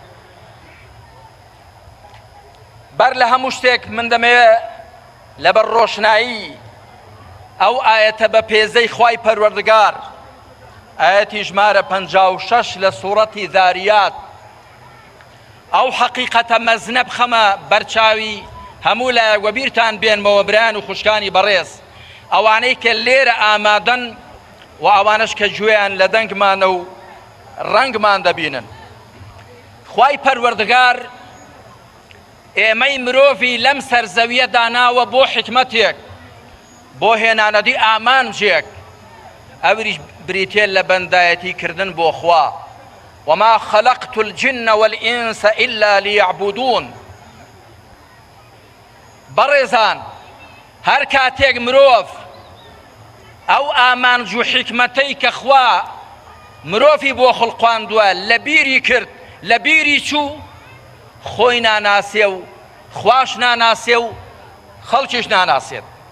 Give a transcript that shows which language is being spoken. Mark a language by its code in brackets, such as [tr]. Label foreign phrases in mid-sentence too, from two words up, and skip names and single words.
[ckb] بەر لە هەموو شتێک من دەمەوێت لەبەر ڕۆشنایی ئەو ئاەتە بە پێزەی خوای پەروەردگار، ئاەتی ژمارە 56 لە سوورەتی ذاریات، ئەو حەقیقەتە مەزنە بخەمە بەرچاوی هەموو لایەک وە بیرتان بێنمەوە برایان و خوشکانی بەڕێز، ئەوانەی کە لێرە ئامادەن و ئەوانش کە گوێیان لە دەنگمانە و ڕەنگمان دەبینن. خوای پەروەردگار ئێمەی مرۆڤی لەم سەرزەویە داناوە بۆ حکمەتێک، بۆ هێنانەدی ئامانجێک، ئەوریش بریتێ لە بەندایەتی کردن بۆ خوا. [ar] وما خلقت الجن والإنس إلا ليعبدون. [ckb] بەڕێزان، هەر کاتێک مرۆڤ ئەو ئامانج و حکمەتەی کە خوا مرۆڤی بۆ خڵقاندووە لە بیری کرد، لە بیری چوو، خۆی ناناسێ و خواش ناناسێ و خەڵکیش ناناسێت.